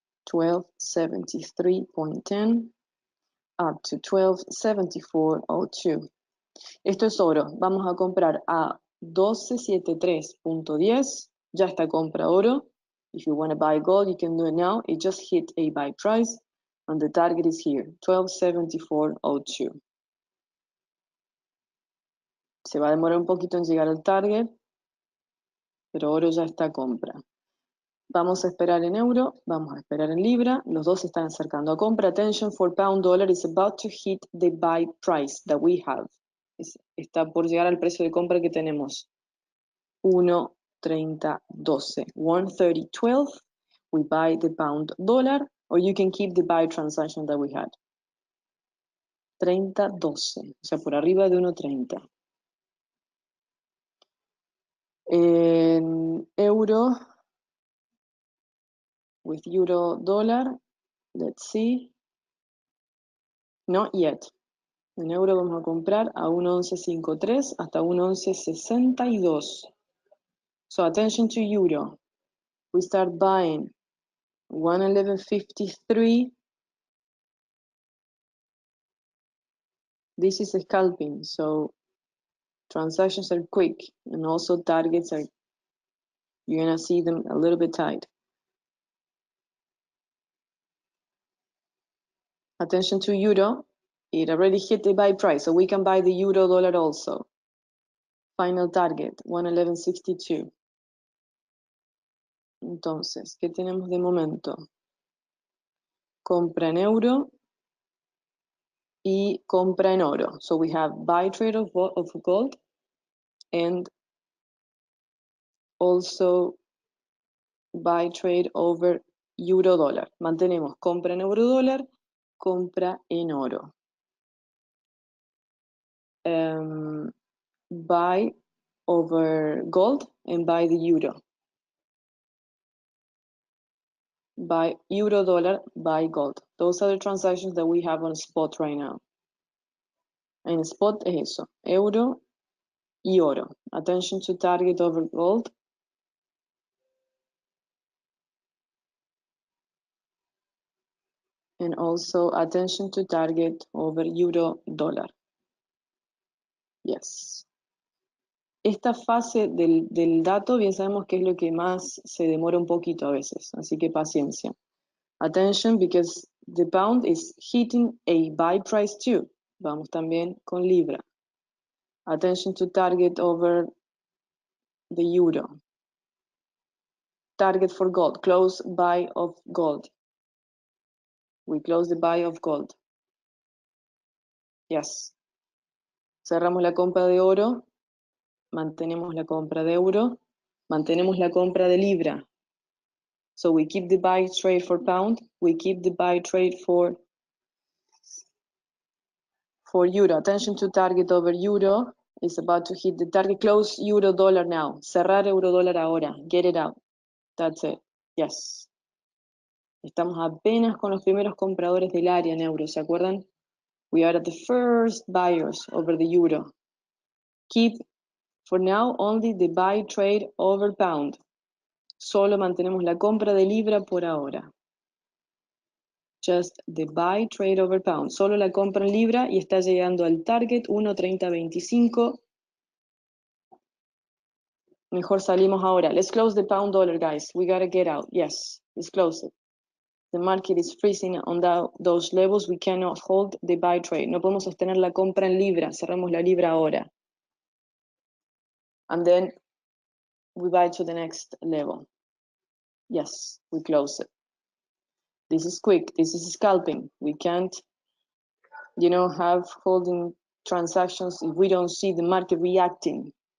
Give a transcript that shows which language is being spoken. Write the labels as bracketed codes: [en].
[es] 1273.10 up to 1274.02. Esto es oro. Vamos a comprar a 1273.10. Ya está compra oro. [en] If you want to buy gold, you can do it now. It just hit a buy price and the target is here, 1274.02. [es] Se va a demorar un poquito en llegar al target, pero oro ya está compra. Vamos a esperar en euro, vamos a esperar en libra, los dos se están acercando a compra. [en] Attention, for pound dollar is about to hit the buy price that we have. [es] Está por llegar al precio de compra que tenemos. 1.3012. 1.3012. [en] We buy the pound dollar, or you can keep the buy transaction that we had. [es] 30.12, o sea, por arriba de 1.30. En euro, [en] with euro dollar, let's see. Not yet. [es] En euro vamos a comprar a 1.1153 hasta 1.1162. [en] So attention to euro. We start buying 1.1153. This is a scalping, so transactions are quick and also targets are, you're gonna see them a little bit tight. Attention to euro. It already hit the buy price, so we can buy the euro dollar also. Final target, 1.1162. [es] Entonces, ¿qué tenemos de momento? Compra en euro y compra en oro. [en] So we have buy trade of gold and also buy trade over euro dólar. [es] Mantenemos compra en euro dólar, compra en oro. [en] Buy over gold and buy the euro. Buy euro dollar, buy gold. Those are the transactions that we have on spot right now. [es] En spot es eso, euro y oro. [en] Attention to target over gold. And also attention to target over euro dollar. Yes. [es] Esta fase del dato bien sabemos que es lo que más se demora un poquito a veces, así que paciencia. [en] Attention because the pound is hitting a buy price too. [es] Vamos también con libra. [en] Attention to target over the euro. Target for gold, close buy of gold. We close the buy of gold. Yes. [es] Cerramos la compra de oro, mantenemos la compra de euro, mantenemos la compra de libra. [en] So we keep the buy trade for pound, we keep the buy trade for euro. Attention to target over euro. Is about to hit the target. Close euro dollar now. [es] Cerrar euro dólar ahora. [en] Get it out. That's it. Yes. [es] Estamos apenas con los primeros compradores del área en euro, ¿se acuerdan? [en] We are at the first buyers over the euro. Keep, for now, only the buy trade over pound. [es] Solo mantenemos la compra de libra por ahora. [en] Just the buy trade over pound. [es] Solo la compra en libra y está llegando al target 1.3025. Mejor salimos ahora. [en] Let's close the pound dollar, guys. We gotta get out. Yes, let's close it. The market is freezing on those levels. We cannot hold the buy trade. No podemos sostener la compra en libra. Cerramos la libra ahora. And then we buy to the next level. Yes, we close it. This is quick. This is scalping. We can't, have holding transactions if we don't see the market reacting.